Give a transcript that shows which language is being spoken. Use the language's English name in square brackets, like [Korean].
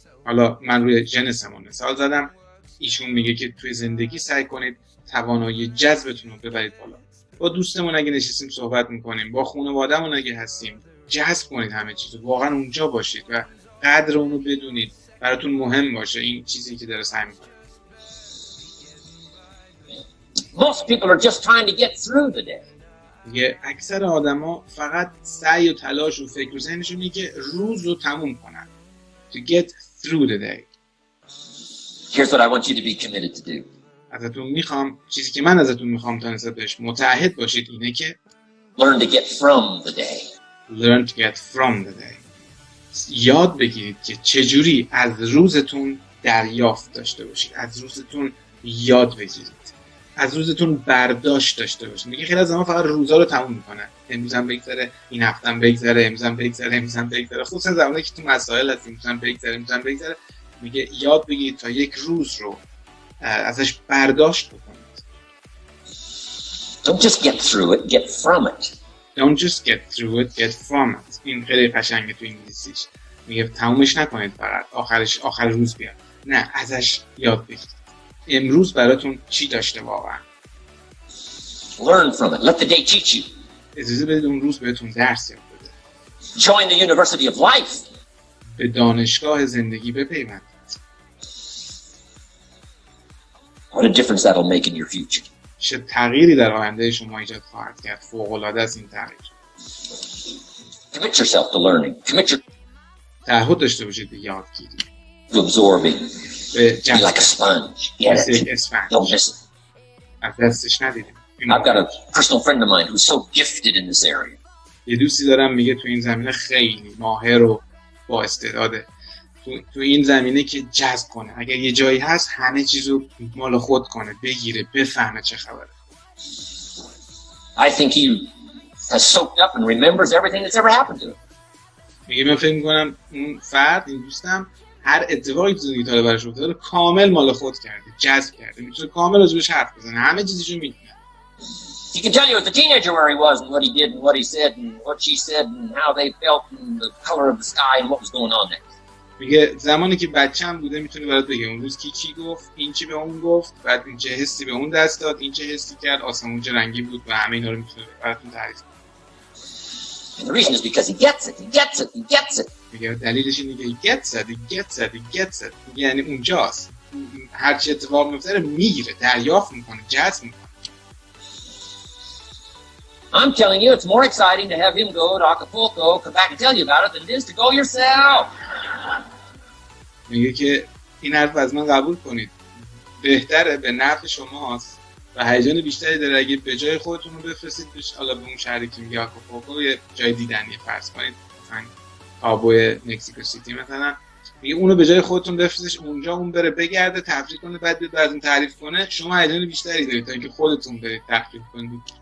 [Persian] حالا من روی جنسمون مثال زدم، ایشون میگه که توی زندگی سعی کنید توانایی جذبتون رو ببرید بالا. با دوستمون اگه نشستیم صحبت میکنیم، با خانواده‌مون اگه هستیم، جذب کنید همه چیزو، واقعا اونجا باشید و قدر اون رو بدونید، براتون مهم باشه این چیزی که داره سعی میکنه. [English] Most people are just trying to get through the day. [Persian] دیگه اکثر آدما فقط سعی و تلاش و فکر و ذهنشون اینه که روز رو تموم کنن. [English] To get through the day. Here's what I want you to be committed to do. [Persian] ازتون میخوام، چیزی که من ازتون میخوام تا نسبت بهش متعهد باشید اینه که [English] Learn to get from the day. Learn to get from the day. [Persian] یاد بگیرید که چجوری از روزتون دریافت داشته باشید، از روزتون یاد بگیرید، از روزتون برداشت داشته باشید. میگه خیلی از ما فقط روزا رو تموم میکنن، امروزم بگذره، این هفتم بگذره، امروزم بگذره، امروزم بگذره، خصوصا زمانی که تو مسائل هست، امروزم بگذره. میگه یاد بگیرید تا یک روز رو ازش برداشت بکنید. [English] Don't just get through it, get from it. Don't just get through it, get from it. [Persian] این خیلی قشنگه تو انگلیسیش. میگه تمومش نکنید فقط آخر روز بیاد. نه، ازش یاد بگیرید. امروز براتون چی داشته واقعا؟ [English] Learn from it. Let the day teach you. [Persian] اجازه بدید اون روز بهتون درس یاد بده. [English] Join the University of Life. [Persian] به دانشگاه زندگی بپیوندید. [English] What a difference that'll make in your future. [Persian] چه تغییری در آینده شما ایجاد خواهد کرد. فوق‌العاده است این تغییر. [English] Commit yourself to learning. [Persian] تعهد داشته باشید به یادگیری. [English] To absorbing. [Persian] به [English] Be like a sponge. Get it. Don't miss it. [Persian] از دستش ندیدیم. [English] I've got a personal friend of mine who's so gifted in this area. [Persian] یه دوستی دارم میگه تو این زمینه خیلی ماهر و با استعداده. تو این زمینه که جذب کنه، اگر یه جایی هست همه چیزو مال خود کنه، بگیره، بفهمه چه خبره. [English] I think he has soaked up and remembers everything that's ever happened to him. [Persian] میگه من فکر میکنم اون فرد، این دوستم، هر اتفاقی تو زندگی تا براش افتاده کامل مال خود کرده، جذب کرده، میتونه کامل راجبش حرف بزنه، همه چیزشو میدونه. [English] He can tell you as a teenager where he was and what he did and what he said and what she said and how they felt and the color of the sky and what was going on there. [Persian] میگه زمانی که بچه‌م بوده میتونه برات بگه اون روز کی چی گفت، این چی به اون گفت، بعد این چه حسی به اون دست داد، این چه حسی کرد، آسمون چه رنگی بود و همه اینا رو میتونه براتون تعریف کنه. [English] And the reason is because he gets it. [Persian] میگه دلیلش اینه که [English] he gets it. [Persian] میگه یعنی اونجاست. هر چی اتفاق میفته میگیره، دریافت میکنه، جذب میکنه. [English] I'm telling you, it's more exciting to have him go to Acapulco, come back and tell you about it, than it is to go yourself. [Persian] میگه که این حرف از من قبول کنید، بهتره، به نفع شماست و هیجان بیشتری داره اگه به جای خودتون رو بفرستید حالا به اون شهری که میگه آکاپولکو، یه جای دیدنی فرض کنید مثلا کابوی مکزیکو سیتی مثلا، میگه اونو به جای خودتون بفرستید اونجا، اون بره بگرده تفریح کنه، بعد بیاد براتون تعریف کنه، شما هیجان بیشتری دارید تا اینکه خودتون برید تفریح کنید.